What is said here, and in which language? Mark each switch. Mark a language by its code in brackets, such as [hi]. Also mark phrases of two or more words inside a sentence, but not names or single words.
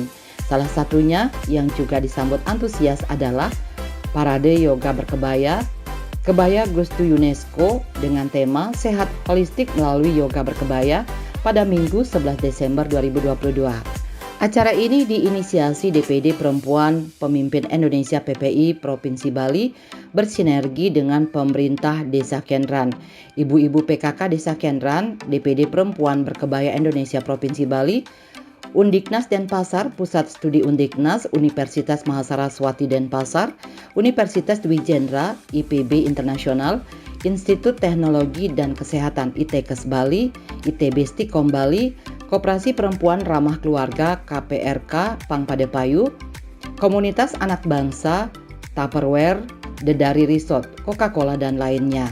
[id] Salah satunya yang juga disambut antusias adalah Parade Yoga Berkebaya, Kebaya Gustu UNESCO dengan tema Sehat Holistik melalui Yoga Berkebaya pada Minggu 11 Desember 2022. Acara ini diinisiasi DPD Perempuan Pemimpin Indonesia PPI Provinsi Bali bersinergi dengan pemerintah Desa Kendran, Ibu-ibu PKK Desa Kendran, DPD Perempuan Berkebaya Indonesia Provinsi Bali, Undiknas Denpasar, Pusat Studi Undiknas, Universitas Mahasaraswati Denpasar, Universitas Dwi Jendra, IPB Internasional, Institut Teknologi dan Kesehatan ITKES Bali, ITB Stikom Bali, Koperasi Perempuan Ramah Keluarga KPRK Pangpada Payu, Komunitas Anak Bangsa, Tupperware, Dedari Resort, Coca-Cola dan lainnya.